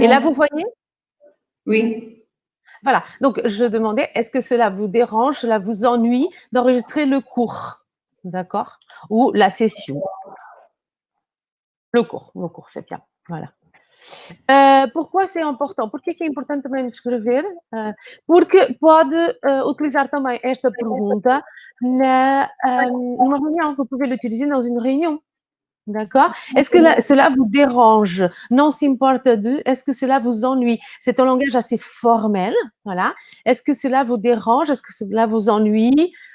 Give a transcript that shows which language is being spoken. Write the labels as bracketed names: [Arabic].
[French] Et là, vous voyez? Oui. Voilà. Donc, je demandais, est-ce que cela vous dérange, cela vous ennuie d'enregistrer le cours? D'accord? Ou la session. Le cours, c'est bien. Voilà. Pourquoi c'est important? [Portuguese] Por que é importante também escrever? Porque pode utilizar também esta pergunta numa reunião. [French] Vous pouvez l'utiliser dans une réunion. D'accord? Est-ce que cela vous dérange? Non s'importe de. Est-ce que cela vous ennuie? C'est un langage assez formel. Voilà. Est-ce que cela vous dérange? Est-ce que cela vous ennuie?